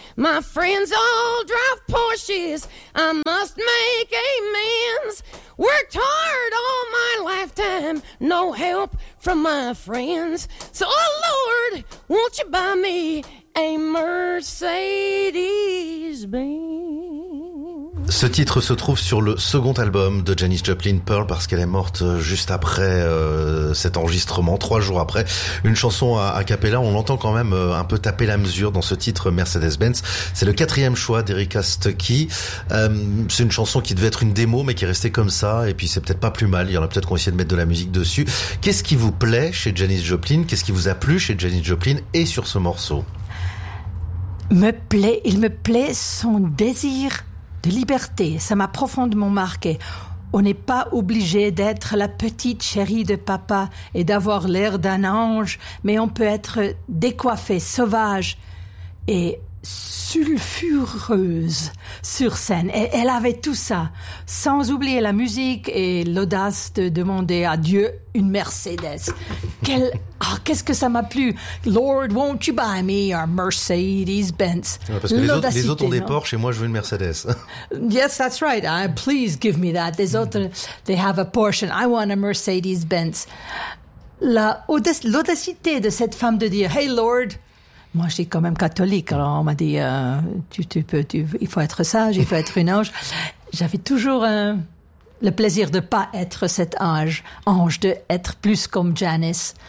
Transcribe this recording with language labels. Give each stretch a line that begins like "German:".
English: My friends all drive Porsches, I must make amends. Worked hard all my lifetime, no help from my friends. So, oh Lord, won't you buy me a Mercedes-Benz?
French: Ce titre se trouve sur le second album de Janis Joplin, Pearl, parce qu'elle est morte juste après cet enregistrement, 3 jours après. Une chanson a cappella, on l'entend quand même un peu taper la mesure dans ce titre Mercedes-Benz. C'est le 4e choix d'Erika Stucky. C'est une chanson qui devait être une démo, mais qui est restée comme ça. Et puis c'est peut-être pas plus mal, il y en a peut-être qu'on essaie de mettre de la musique dessus. Qu'est-ce qui vous plaît chez Janis Joplin? Qu'est-ce qui vous a plu chez Janis Joplin et sur ce morceau? Il me plaît son désir de liberté, ça m'a profondément marqué. On n'est pas obligé d'être la petite chérie de papa et d'avoir l'air d'un ange, mais on peut être décoiffé, sauvage et sulfureuse sur scène. Et elle avait tout ça, sans oublier la musique et l'audace de demander à Dieu une Mercedes. Qu'est-ce que ça m'a plu?
English: Lord, won't you buy me a Mercedes-Benz?
French: Ouais, parce que les autres ont des Porsche et moi je veux une Mercedes.
English: Yes, that's right. Please give me that.
French: Les autres,
English: they have a Porsche and I want a Mercedes-Benz.
French: L'audacité de cette femme de dire,
English: hey Lord,
French: moi je suis quand même catholique, alors on m'a dit, il faut être sage, il faut être une ange. J'avais toujours le plaisir de pas être cet ange, de être plus comme Janis.